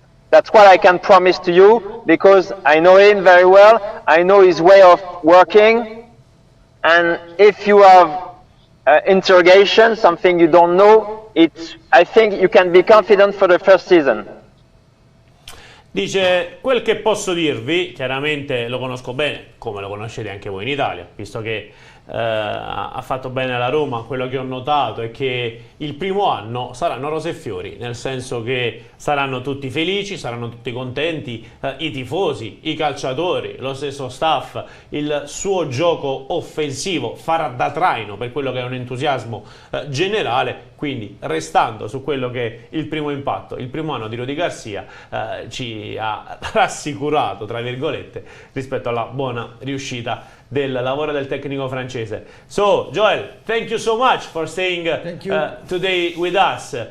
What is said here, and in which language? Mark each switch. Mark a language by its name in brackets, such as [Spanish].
[English] That's what I can promise to you, because I know him very well, I know his way of working, and if you have interrogation, something you don't know, I think you can be confident for the first season. [Italian] Dice, quel che posso dirvi, chiaramente lo conosco bene, come lo conoscete anche voi in Italia, visto che ha fatto bene alla Roma. Quello che ho notato è che il primo anno saranno rose e fiori, nel senso che saranno tutti felici, saranno tutti contenti, i tifosi, i calciatori, lo stesso staff, il suo gioco offensivo farà da traino per quello che è un entusiasmo generale. Quindi, restando su quello che è il primo impatto, il primo anno di Rudy Garcia ci ha rassicurato, tra virgolette, rispetto alla buona riuscita del lavoro del tecnico francese. [English] So, Joel, thank you so much for staying today with us.